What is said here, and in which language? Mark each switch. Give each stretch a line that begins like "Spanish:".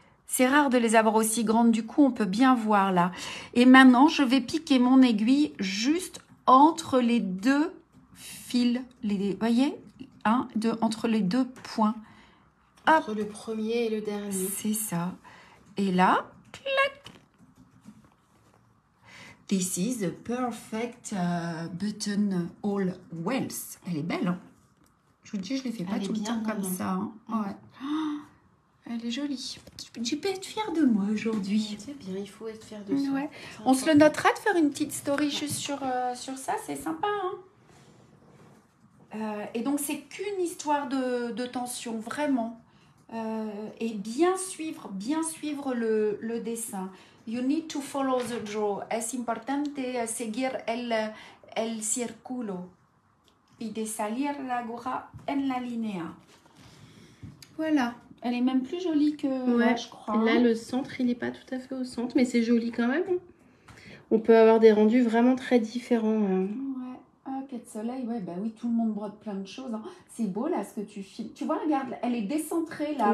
French: C'est rare de les avoir aussi grandes, du coup on peut bien voir là. Et maintenant je vais piquer mon aiguille juste entre les deux fils. Vous voyez? Entre les deux points. Entre le premier et le dernier. C'est ça. Et là, clac.
English: This is a perfect button all wells.
French: Elle est belle, hein? Je vous dis, je ne les fais pas tout le temps comme ça. Hein. Ouais. Elle est jolie. Tu peux être fière de moi aujourd'hui. C'est bien, il faut être fière de ça. Ouais. On se le notera de faire une petite story juste sur ça, c'est sympa. Hein. Et donc, c'est qu'une histoire de tension, vraiment. Et bien suivre le dessin.
English: You need to follow the draw.
Spanish: Es importante seguir el círculo. Y de salir la aguja en la línea.
French: Voilà. Elle est même plus jolie que là, je crois. Là, le centre, il n'est pas tout à fait au centre, mais c'est joli quand même. On peut avoir des rendus vraiment très différents. Ouais. Ok, de soleil, ouais, bah oui, tout le monde brode plein de choses. Hein. C'est beau là ce que tu filmes. Tu vois, regarde, elle est décentrée là.